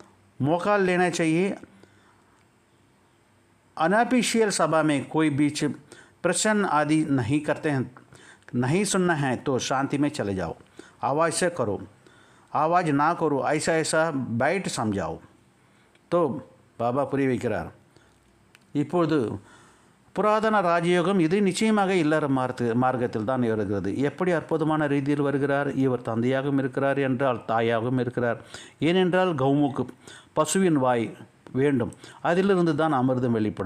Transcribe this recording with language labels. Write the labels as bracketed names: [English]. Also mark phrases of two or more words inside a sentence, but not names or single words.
[Hindi] ऐसा मौका लेना चाहिए। अनऑफिशियल सभा में कोई बीच प्रश्न आदि नहीं करते हैं, नहीं सुनना है तो शांति में चले जाओ, आवाज़ से करो, आवाज़ ना करो, ऐसा ऐसा बैठ समझाओ। [Tamil] तो பாபா புரிய வைக்கிறார். இப்பொழுது புராதன ராஜயோகம் இது நிச்சயமாக இல்லற மார்க்கத்தில் தான் வருகிறது. எப்படி அற்புதமான ரீதியில் வருகிறார். இவர் தந்தையாகவும் இருக்கிறார் என்றால் தாயாகவும் இருக்கிறார். ஏனென்றால் கௌமுக்கு பசுவின் வாய் வேண்டும், அதிலிருந்து தான் அமிர்தம் வெளிப்படும்.